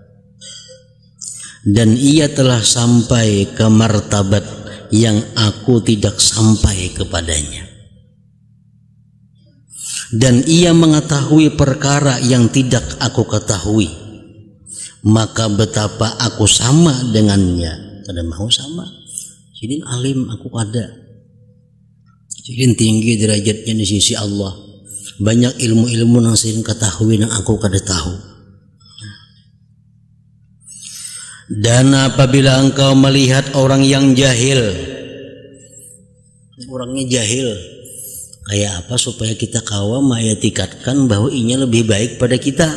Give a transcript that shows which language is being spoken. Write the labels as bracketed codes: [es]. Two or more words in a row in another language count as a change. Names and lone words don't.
[id] Dan ia telah sampai ke martabat yang aku tidak sampai kepadanya. Dan ia mengetahui perkara yang tidak aku ketahui, maka betapa aku sama dengannya. [bjn] Kada mau sama. Sidin alim, aku ada. Sidin tinggi derajatnya di sisi Allah. Banyak ilmu-ilmu yang sidin ketahui yang aku kada tahu. Dan apabila engkau melihat orang yang jahil, orangnya jahil, kayak apa supaya kita kawa mengiktikadkan bahwa inya lebih baik pada kita.